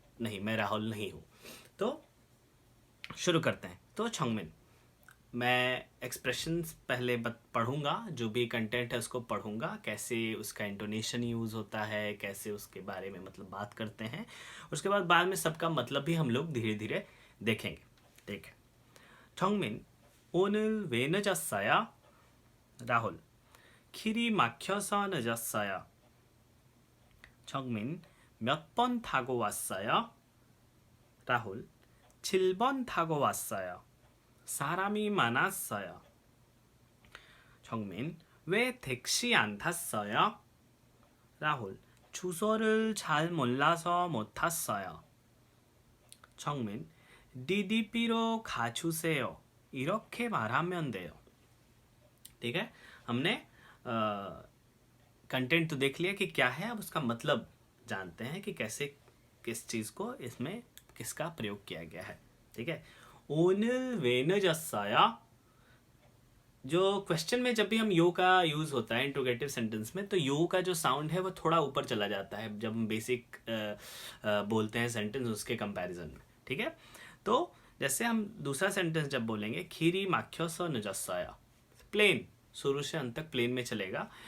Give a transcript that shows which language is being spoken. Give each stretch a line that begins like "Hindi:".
Hindi: नहीं, मैं राहुल नहीं हूँ। तो शुरू करते हैं। तो चोंगमिन, मैं एक्सप्रेशंस पहले पढ़ूंगा, जो भी कंटेंट है उसको पढ़ूंगा, कैसे उसका इंटोनेशन यूज़ होता है, कैसे उसके बारे में मतलब बात करते हैं। उसके बाद में सबका मतलब भी हम लोग धीरे धीरे देखेंगे। ठीक है।
Korean: चोंगमिन, 오늘 왜 늦었어요? राहुल, 길이 막혀서 늦었어요. 정민, 몇 번 타고 왔어요? 라훌, 7번 타고 왔어요. 사람이 많았어요. 정민, 왜 택시 안 탔어요? 라훌, 주소를 잘 몰라서 못 탔어요. 정민, DDP로 가주세요. 이렇게 말하면 돼요.
Hindi: ठीक है, हमने कंटेंट तो देख लिया कि क्या है, अब उसका मतलब जानते हैं कि कैसे किस चीज़ को इसमें किसका प्रयोग किया गया है। ठीक है,
Korean: 오늘 왜 늦었어요?
Hindi: जो क्वेश्चन में जब भी हम यो का यूज़ होता है इंट्रोगेटिव सेंटेंस में, तो यो का जो साउंड है वो थोड़ा ऊपर चला जाता है जब हम बेसिक बोलते हैं सेंटेंस उसके कंपैरिजन में। ठीक है, तो जैसे हम दूसरा सेंटेंस जब बोलेंगे,
Korean: खीरी माख्योसो नजस्साया,
Hindi: प्लेन, शुरू से अंत तक प्लेन में चलेगा।